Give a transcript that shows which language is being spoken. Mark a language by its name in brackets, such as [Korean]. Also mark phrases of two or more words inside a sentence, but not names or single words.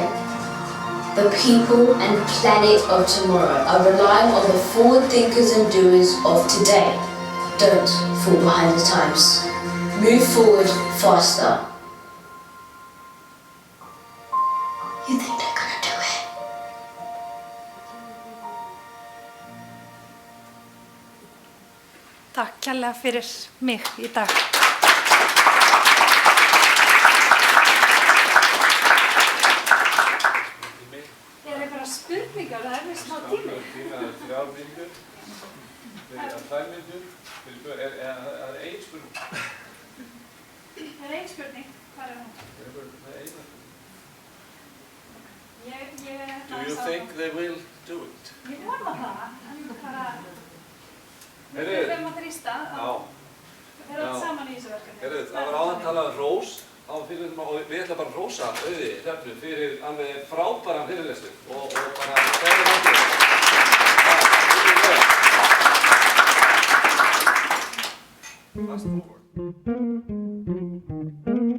[English] The people and planet of tomorrow are relying on the forward thinkers and doers of today. Don't fall behind the times. Move forward faster. You think they're gonna do it? [Icelandic] Takk kærlega fyrir mig í dag. Spurningar, það er smá tími. Það er 3 mínútur, það er 2 mínútur, það er 1 spurning. Það er 1 spurning, hvað er hún? Það er 1 spurning. [English] Do you think they will do it? [Icelandic] Ég vona það, en bara... Við verðum að þrýsta að vera allt saman í þessu verkefni. Það var áðan talað rós. Og við ætlum bara að hrósa Auði Hrefnu fyrir alveg frábæran fyrirlestur og bara [English] Fast forward.